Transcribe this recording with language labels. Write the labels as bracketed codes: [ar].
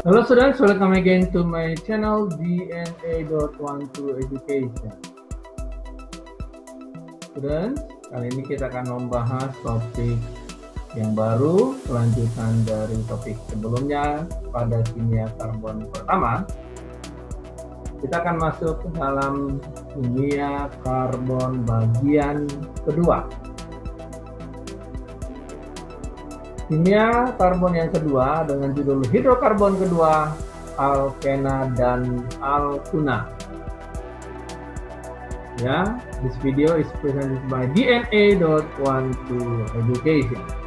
[en] students, welcome again to my channel DNA.12education. [id] Students, kali ini kita akan membahas topik yang baru, kelanjutan dari topik sebelumnya pada kimia karbon pertama. Kita akan masuk ke dalam kimia karbon bagian kedua. Kimia karbon yang kedua dengan judul hidrokarbon kedua, alkena dan alkuna. [en] Ya, this video is presented by DNA.12education.